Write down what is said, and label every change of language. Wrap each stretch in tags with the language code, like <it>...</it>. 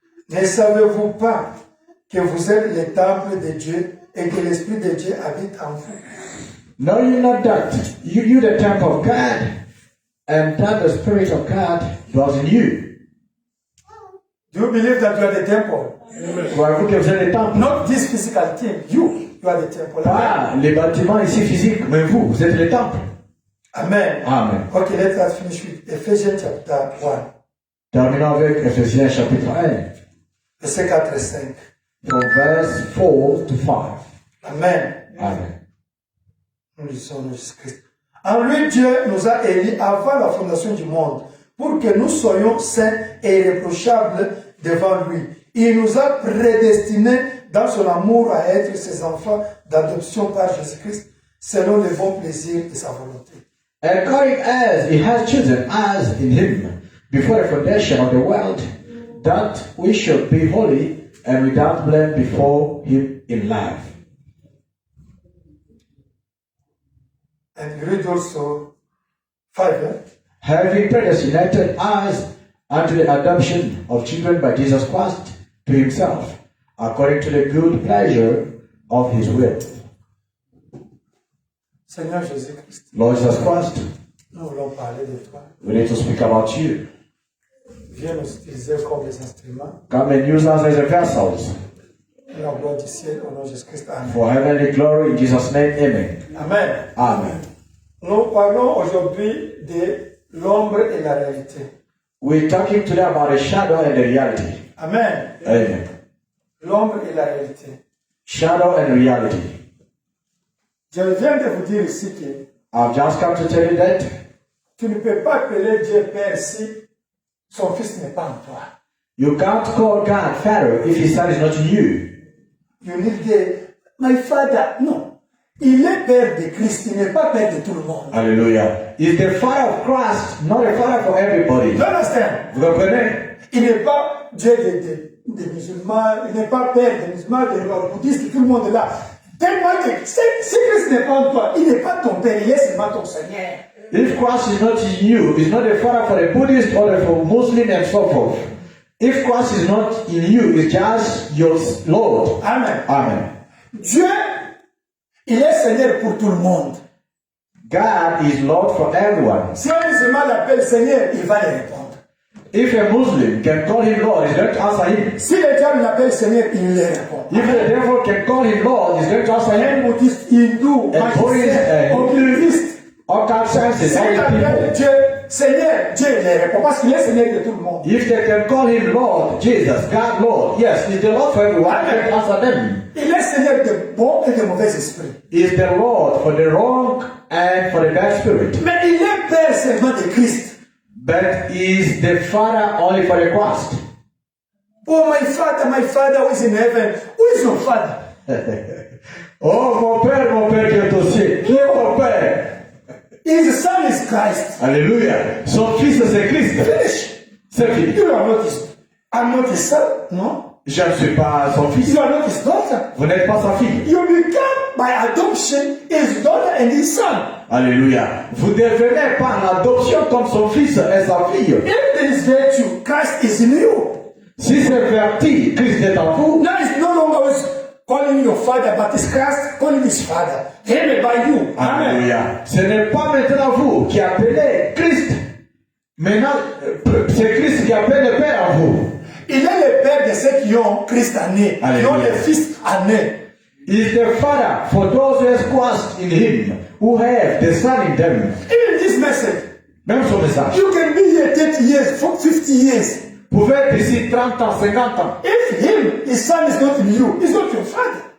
<fr>Ne savez-vous pas que vous êtes le temple de Dieu et que l'Esprit de Dieu habite en vous?</fr> <en>Know you not that you the temple of God, and that the Spirit of God dwells in you? Do you believe that you are the temple?</en> <fr>Croyez-vous que vous êtes le temple?</fr> <en>Not this physical thing. You are the temple.</en> <fr>Pas les bâtiments ici physiques, mais vous êtes le temple.</fr> <en>Amen. Amen. Okay, let us finish with Ephesians chapter 1,</en> <fr>Terminons avec Ephésiens chapitre 1, verset 4 et 5.</fr> <en>from verse 4 to 5. Amen. Amen.</en> <fr>Nous lisons Jésus-Christ. En lui, Dieu nous a élus avant la fondation du monde pour que nous soyons saints et irréprochables devant lui. Il nous a prédestinés dans son amour à être ses enfants d'adoption par Jésus-Christ selon le bon plaisir de sa volonté.</fr> <en>According as he has chosen us in him before the foundation of the world, that we should be holy and without blame before him in love. And you read also 5. Having predestinated us unto the adoption of children by Jesus Christ to himself, according to the good pleasure of his will.</en> <fr>Seigneur Jésus-Christ,</fr> <en>Lord Jesus Christ,</en> <fr>nous voulons parler de toi.</fr> <en>we need to speak about you.</en> <fr>Viens nous utiliser comme des instruments.</fr> <en>Come and use us as a vessels</en> <fr>Pour la gloire du ciel, au nom de Jésus-Christ. Amen.</fr> <en>for heavenly glory in Jesus' name. Amen. Amen. Amen.</en> <fr>Nous parlons aujourd'hui de l'ombre et la réalité.</fr> <en>We're talking today about the shadow and the reality. Amen. Amen.</en> <fr>L'ombre et la réalité.</fr> <en>Shadow and reality.</en> <fr>Je viens de vous dire ici que</fr> <en>I've just come to tell you that</en> <fr>tu ne peux pas appeler Dieu Père si son Fils n'est pas en toi.</fr> <en>you can't call God Father if his son is not in you. You need the, my Father. Non.</en> <fr>Il est Père de Christ, il n'est pas Père de tout le monde.</fr> <en>Hallelujah. He's the Father of Christ, not a Father for everybody. You understand?</en> <fr>Vous comprenez? Il n'est pas Dieu des musulmans, il n'est pas Père des musulmans, des bouddhistes, tout le monde est là. Tellement que si Christ n'est pas en toi, il n'est pas ton Père, il est seulement ton Seigneur.</fr> <en>If Christ is not in you, he's not a Father for the Buddhist or for Muslim and so forth. If Christ is not in you, he's just your Lord. Amen. Amen.</en> <fr>Dieu, il est Seigneur pour tout le monde.</fr> <en>God is Lord for everyone.</en> <fr>Si un musulman l'appelle Seigneur, il va lui répondre.</fr> <en>If a Muslim can call him Lord, he's going to answer him.</en> <fr>Si le diable l'appelle Seigneur, il lui répond.</fr> <en>If the devil can call him Lord, he's going to answer</en> <fr>Un</fr> <en>him.</en> <fr>bouddhiste, hindou, magicien, occultiste,</fr> <en>All kinds of senses,</en> <fr>si</fr> <en>all</en> <fr>il</fr> <en>the</en> <fr>appelle</fr> <en>people.</en> <fr>Dieu Seigneur, Dieu lui répond parce qu'il est Seigneur de tout le monde.</fr> <en>If they can call him Lord, Jesus, God, Lord, yes, he's the Lord for everyone. He's going to answer them.</en> <fr>Il est Seigneur de bons et de mauvais esprits.</fr> <en>He's the Lord for the wrong and for the bad spirit.</en> <fr>Mais il est Père seulement de Christ.</fr> <en>But he's the Father only for the Christ. Oh, my Father who is in heaven. Who is your Father?</en> <fr>Oh, mon Père qui est au ciel. Qui est mon Père?</fr> <en>His Son is Christ.</en> <fr>Alléluia. Son fils, c'est Christ.</fr> <en>Finish.</en> <fr>C'est fini.</fr> <en>You are not his, I'm not his son, no?</en> <fr>Je ne suis pas son fils.</fr> <en>You are not his daughter.</en> <fr>Vous n'êtes pas sa fille.</fr> <en>You become, by adoption, his daughter and his son.</en> <fr>Alléluia. Vous devenez par l'adoption comme son fils et sa fille.</fr> <en>If there is virtue, Christ is in you.</en> <fr>Si c'est vertu, Christ est en vous.</fr> <en>Now it's no longer calling your father, but it's Christ calling his father. Him by you. Amen.</en> <fr>Alléluia. Ce n'est pas maintenant vous qui appelez Christ. Maintenant, c'est Christ qui appelle le Père en vous. Il est le père de ceux qui ont Christ en eux, qui ont le fils en eux.</fr> <en>He is the Father for those who have Christ in him, who have the Son in them. Even this message,</en> <fr>Même son message.</fr> <en>you can be here 30 years, 50 years.</en> <fr>pouvez être ici 30 ans, 50 ans.</fr> <en>If his son is not in you, he's not your father.</en>